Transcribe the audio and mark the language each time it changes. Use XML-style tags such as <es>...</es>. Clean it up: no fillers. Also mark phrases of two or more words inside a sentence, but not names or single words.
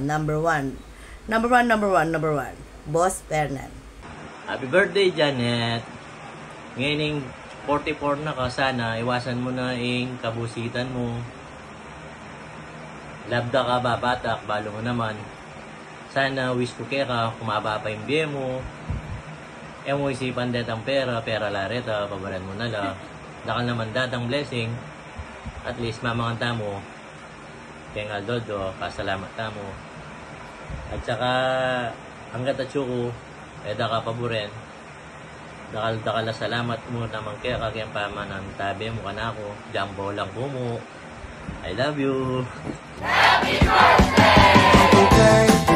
<en>Number one. Boss Fernan. Happy birthday, Janet.</en> <pam>Ngayon 44 na ka, sana iwasan mo na yung kabusitan mo. Labda ka ba, batak, balo mo naman. Sana wish ko kaya ka, kumaba pa yung biye mo. Mo isipan datang pera lareta, pabalan mo na la. Dakal naman datang blessing. At least mamanganta mo. Kaya nga dodo, pasalamat ta mo. At saka, hanggat at syuko, daka paboren. Dakal na salamat mo naman kaya kagyan pamanan tabi mo kanako. Jumbo lang po mo.</pam> <en>I love you. Happy birthday!</en>